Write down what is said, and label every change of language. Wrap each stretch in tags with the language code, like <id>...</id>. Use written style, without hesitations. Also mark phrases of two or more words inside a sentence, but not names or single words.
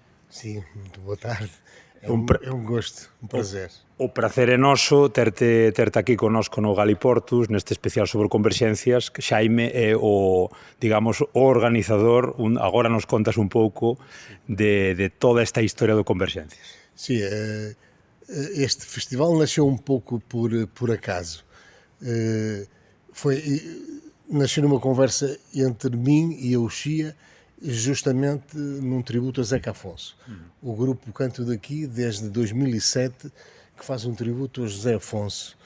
<pt>Sim, muito boa tarde. É um gosto, um prazer.</pt> <gl>O prazer é noso terte aquí connosco no Galiportus, neste especial sobre Converxencias. Xaime é o, digamos, o organizador. Agora nos contas un pouco de toda esta historia do Converxencias.</gl> <pt>Sim, este festival nasceu um pouco por acaso. Nasceu numa conversa entre mim e a Uxia, justamente num tributo a Zeca Afonso. O grupo Canto daqui, desde 2007, que faz um tributo a José Afonso.</pt>